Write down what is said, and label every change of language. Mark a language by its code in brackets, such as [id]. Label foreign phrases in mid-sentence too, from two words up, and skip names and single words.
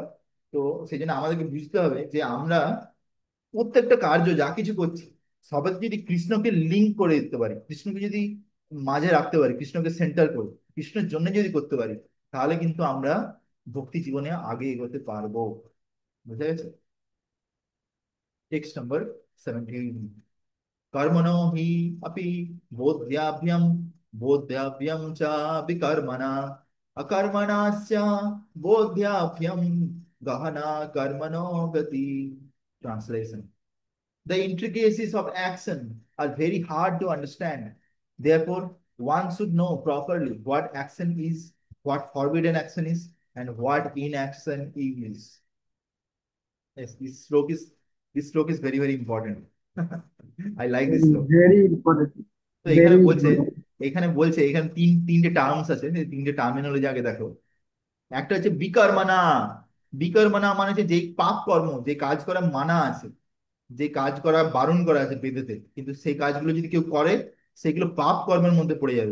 [bn] তো সেই জন্য আমাদেরকে বুঝতে হবে যে আমরা প্রত্যেকটা কার্য যা কিছু করছি, সবাই যদি কৃষ্ণকে লিঙ্ক করে দিতে পারি, কৃষ্ণকে যদি মাঝে রাখতে পারি, কৃষ্ণকে সেন্টার করে কৃষ্ণের জন্য যদি করতে পারি, তাহলে কিন্তু আমরা ভক্তি জীবনে আগে এগোতে পারবো। বুঝা গেছে? [en] text number [bn] 17। [sa] कर्मणो हि अपि बोध्याभ्यम बोध्याभ्यम च विकर्मणा अकर्मणास्य बोध्याभ्यम गहना कर्मणो गति। [en] Translation: The intricacies of action are very hard to understand. Therefore, one should know properly what action is, what forbidden action is, and what inaction is. Yes, this sloka is very very important. I like this sloka. Very important. [bn] তো এখানে [en] Very [bn] বলছে, [en] important. [bn] এখানে তিনটে টার্মস আছে, সেই তিনটে টার্মিনোলজি আগে দেখো। একটা হচ্ছে বিকর্মণা। বিকর্মণা মানে হচ্ছে যেই পাপ কর্ম, যে কাজ করা মানা আছে, যে কাজ করা বারণ করা আছে বেদেতে, কিন্তু সেই কাজগুলো যদি কেউ করে, সেগুলো পাপ কর্মের মধ্যে পড়ে যাবে।